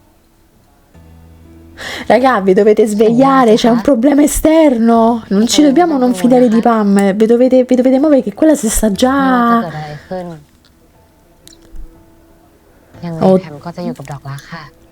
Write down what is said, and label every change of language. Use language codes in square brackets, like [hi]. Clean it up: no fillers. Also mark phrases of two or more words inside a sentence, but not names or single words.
[it] Raga, vi dovete svegliare, c'è un problema esterno. Non ci dobbiamo non fidare di Pam. Vi dovete muovere che quella si sta [th] ไม่ว่าจะ [it] già... [th] เกิดอะไรขึ้น ยังไงแพมก็จะอยู่กับดอกรักค่ะ